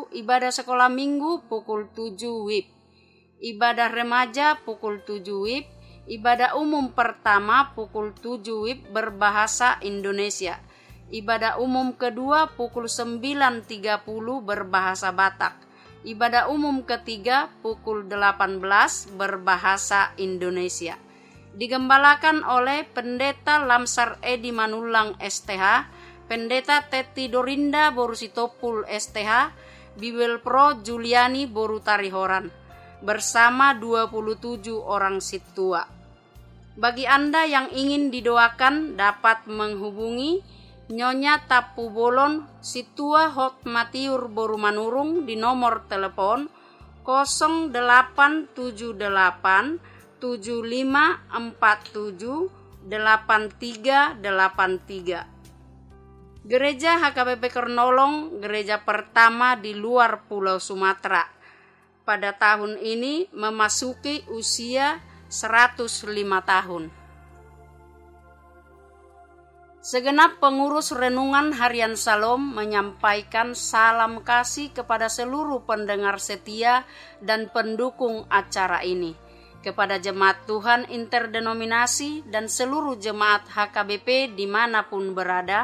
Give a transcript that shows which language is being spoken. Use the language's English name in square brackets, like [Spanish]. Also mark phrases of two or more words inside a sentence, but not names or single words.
[Indonesian] Ibadah sekolah minggu pukul 7 WIB, ibadah remaja pukul 7 WIB, ibadah umum pertama pukul 7 WIB berbahasa Indonesia, ibadah umum kedua pukul 9.30 berbahasa Batak, ibadah umum ketiga pukul 18 berbahasa Indonesia. Digembalakan oleh Pendeta Lamsar Edi Manulang STH, Pendeta Teti Dorinda Boru Sitopul STH, Bibel Pro Juliani Boru Tarihoran, bersama 27 orang situa. Bagi Anda yang ingin didoakan dapat menghubungi Nyonya Tapu Bolon Situa Hotmatiur Boru Manurung di nomor telepon 0878 7547 8383. Gereja HKBP Kernolong, gereja pertama di luar Pulau Sumatera, pada tahun ini memasuki usia 105 tahun. Segenap pengurus renungan harian Salom menyampaikan salam kasih kepada seluruh pendengar setia dan pendukung acara ini, kepada jemaat Tuhan interdenominasi dan seluruh jemaat HKBP dimanapun berada.